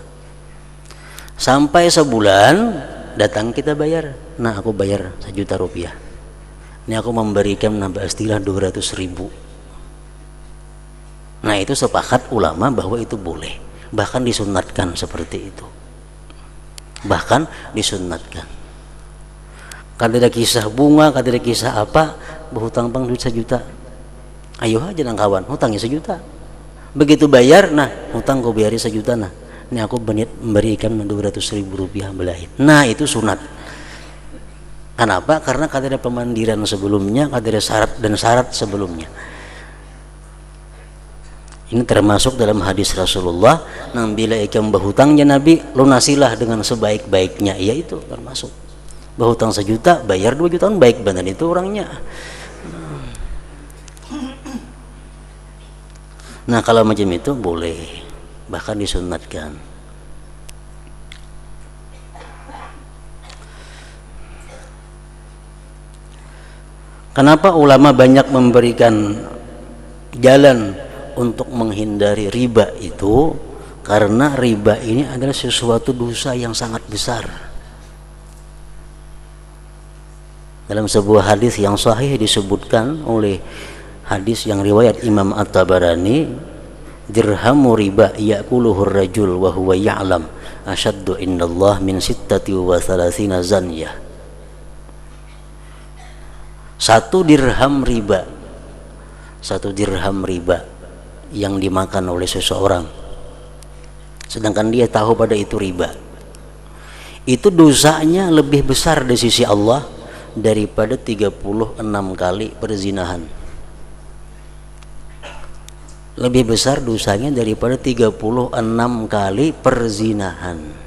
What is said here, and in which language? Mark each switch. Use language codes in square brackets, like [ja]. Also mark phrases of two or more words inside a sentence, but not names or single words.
[id] Sampai sebulan datang kita bayar, nah aku bayar 1 juta rupiah. Ini aku memberikan nambah istilah 200.000. Nah, itu sepakat ulama bahwa itu boleh, bahkan disunatkan seperti itu, bahkan disunatkan. [bjn] Kada ada kisah bunga, kada ada kisah apa, berhutang bang duit 1 juta, ayo aja nang kawan hutangnya 1 juta. Begitu bayar, nah hutang kau bayari 1 juta nah, ini aku memberikan 200.000 rupiah belain. [id] Nah, itu sunat. Kenapa? [bjn] Karena kada ada pemandiran sebelumnya, kada ada syarat dan syarat sebelumnya. [id] Ini termasuk dalam hadis Rasulullah, nang bila ikam berhutangnya Nabi, lunasilah dengan sebaik-baiknya. Ya itu termasuk. Berhutang 1 juta, bayar 2 juta, baik benar itu orangnya. Nah kalau macam itu boleh, bahkan disunatkan. Kenapa ulama banyak memberikan jalan untuk menghindari riba itu? Karena riba ini adalah sesuatu dosa yang sangat besar. Dalam sebuah hadis yang sahih disebutkan oleh hadis yang riwayat Imam At-Tabarani, [ar] درهم ربا يأكله الرجل وهو يعلم أشد عند الله من 36 زنية. [id] 1 dirham riba, 1 dirham riba yang dimakan oleh seseorang, sedangkan dia tahu pada itu riba, itu dosanya lebih besar di sisi Allah daripada 36 kali perzinahan. Lebih besar dosanya daripada 36 kali perzinahan.